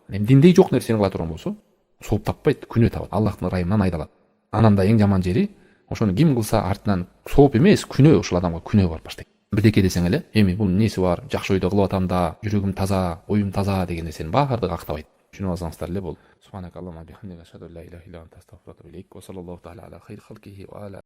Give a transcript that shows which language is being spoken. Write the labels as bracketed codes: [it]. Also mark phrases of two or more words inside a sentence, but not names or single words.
[ky] Эми диндеги жок нерсени кыла турган болсо, сооп таппайт, күнөө табат. Аллахтын ырайымынан айдалат. Анан да эң жаман жери, ошону ким кылса артынан сооп эмес, күнөө, ошол адамга күнөө барып баштайт. Бирдеке десең эле, эми бул эмнеси бар, жакшы ойдо кылып атам да, жүрөгүм таза, оюм таза деген нерсенин баардыгы актабайт. Түшүнүп алсаңыздар эле болду. [ar] سبحانك اللهم وبحمدك أشهد أن لا إله إلا أنت أستغفرك وأتوب إليك وصلى الله تعالى على خير خلقه وعلى